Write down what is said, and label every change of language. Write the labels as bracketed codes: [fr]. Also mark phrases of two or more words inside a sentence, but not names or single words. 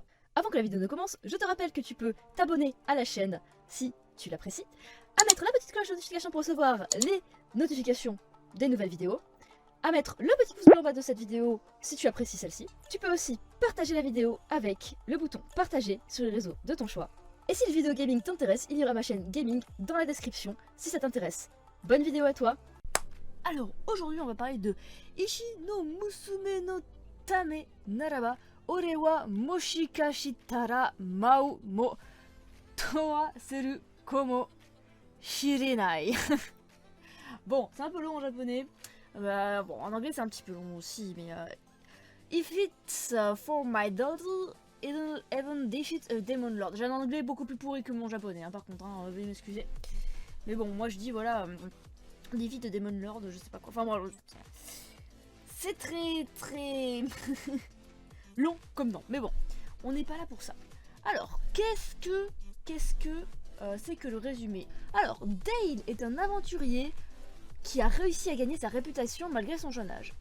[fr] Avant que la vidéo ne commence, je te rappelle que tu peux t'abonner à la chaîne si tu l'apprécies, à mettre la petite cloche de notification pour recevoir les notifications des nouvelles vidéos, à mettre le petit pouce bleu en bas de cette vidéo si tu apprécies celle-ci. Tu peux aussi partager la vidéo avec le bouton partager sur les réseaux de ton choix. Et si le vidéo gaming t'intéresse, il y aura ma chaîne gaming dans la description si ça t'intéresse. Bonne vidéo à toi. Alors aujourd'hui on va parler de Ishi no Musume no Tame Naraba Ore wa Moshikashitara Mau mo Toa Seru Komo Shirenai. Bon, c'est un peu long en japonais. Bon, en anglais c'est un petit peu long aussi, mais [en] if it's for my daughter, it'll even defeat a demon lord. [fr] J'ai un anglais beaucoup plus pourri que mon japonais, hein, par contre, hein, veuillez m'excuser. Mais bon, moi je dis voilà, [en] defeat a demon lord, [fr] je sais pas quoi. Enfin bon, c'est très long comme nom. Mais bon, on n'est pas là pour ça. Alors, qu'est-ce que c'est que le résumé? Alors, Dale est un aventurier qui a réussi à gagner sa réputation malgré son jeune âge.